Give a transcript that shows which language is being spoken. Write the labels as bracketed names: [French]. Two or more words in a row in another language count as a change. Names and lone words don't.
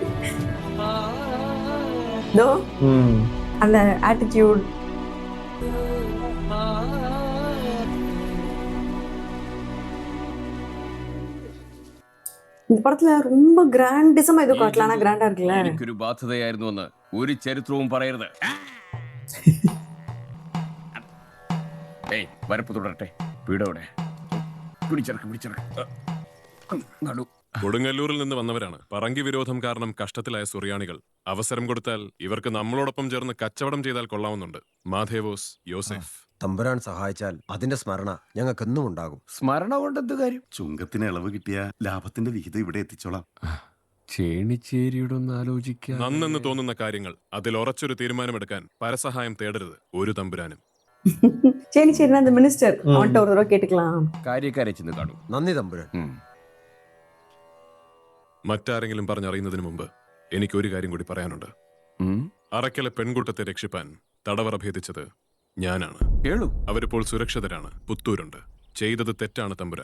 [Tamil] தோ அந்த ஆட்டிடியூட். இந்த படத்துல ரொம்ப கிராண்டிசமா ஏதோ காட்டலாம். கிராண்டா இருக்குல்ல. [Malayalam] എനിക്കൊരു ബാധ്യതയായിരുന്നുവെന്ന് ഒരു ചരിത്രവും പറയരുത്. ഏയ് വരപ്പ് തുടരട്ടെ. വീടോടെ പിടിച്ചെടുക്ക്. കൊടുങ്ങല്ലൂരിൽ നിന്ന് വന്നവരാണ്. പറങ്കി വിരോധം കാരണം കഷ്ടത്തിലായ സുറിയാണികൾ. അവസരം കൊടുത്താൽ ഇവർക്ക് നമ്മളോടൊപ്പം ചേർന്ന് കച്ചവടം ചെയ്താൽ കൊള്ളാവുന്നുണ്ട്. മാധേവോസ്, യോസെഫ്. തമ്പുരാൻ സഹായിച്ചാൽ അതിന്റെ സ്മരണ ഞങ്ങൾക്കെന്നും ഉണ്ടാകും. സ്മരണ കൊണ്ട് എന്ത് കാര്യം? ചുങ്കത്തിന് ഇളവ് കിട്ടിയ ലാഭത്തിന്റെ വിഹിതം ഇവിടെ എത്തിച്ചോളാം. ചേണിച്ചേരിയുടെ ഒന്ന് ആലോചിക്കാം. നന്നെന്ന് തോന്നുന്ന കാര്യങ്ങൾ അതിൽ ഉറച്ചൊരു തീരുമാനമെടുക്കാൻ പരസഹായം തേടരുത് ഒരു തമ്പുരാനും. [Tamil] சரி சரி, அந்த மினிஸ்டர் அவன்கிட்ட ஒரு தடவை கேட்டுக்கலாம். [Malayalam] കാര്യക്കാരെ ചെന്ന് കാണും. നന്ദി തമ്പുരാൻ. മറ്റാരെങ്കിലും പറഞ്ഞറിയുന്നതിന് മുമ്പ് എനിക്കൊരു കാര്യം കൂടി പറയാനുണ്ട്. അറക്കലെ പെൺകുട്ടത്തെ രക്ഷിപ്പാൻ തടവറ ഭേദിച്ചത് ഞാനാണ്. അവരിപ്പോൾ സുരക്ഷിതരാണ്. പുത്തൂരുണ്ട്. ചെയ്തത് തെറ്റാണ് തമ്പുരാൻ.